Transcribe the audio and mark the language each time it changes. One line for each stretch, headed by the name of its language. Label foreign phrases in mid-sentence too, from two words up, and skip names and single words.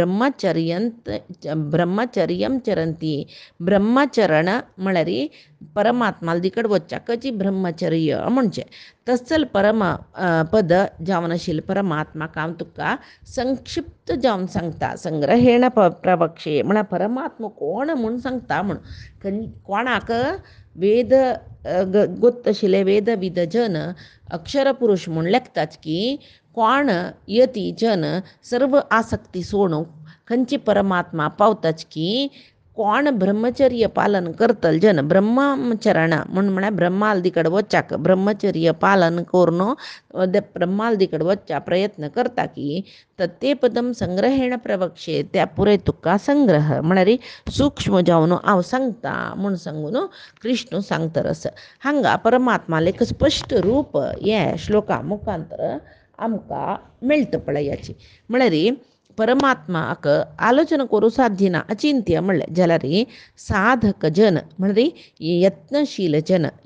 Sanskrit: ब्रह्मचर्यं चरंती
Konkani: ब्रह्मचरण म्हळ्यारी परमात्माला दिकडे वच्चाकची ब्रह्मचर्य म्हणजे तसल परम पद जावन आशिल्ल परमात्मा काम तुका संक्षिप्त जावन सांगता
Sanskrit: संग्रहेण प्रवक्षे
Konkani: म्हणा परमात्मा कोण म्हणून सांगता म्हणून कोणाक वेद गोत्त आशिल्ले वेद विद जन अक्षर पुरुष म्हूण लेखताच की कोण यती जन सर्व आसक्ती सोडून खंयची परमात्मा पावताच की कोण ब्रह्मचर्य पालन करतल जन ब्रह्मचरण म्हणून ब्रह्माल दिकड वच्चाक ब्रह्मचर्य पालन करून ब्रह्माल दिकड वच्चा प्रयत्न करता की तर ते
Sanskrit: पदम संग्रहेण प्रवक्षे
Konkani: त्या पुरे तुका संग्रह म्हणारी सूक्ष्म जावन हांव सांगता म्हणून सांगून कृष्ण सांगतरस हांगा परमात्माले एक स्पश्ट रूप हे श्लोका मुखांतर आमकां मेळटा पळयाची म्हळ्यार परमात्माक आलोचना करूं साध्य ना अचिंत्य म्हणलें जाल्यार साधक जन म्हळ्यार यत्नशील जन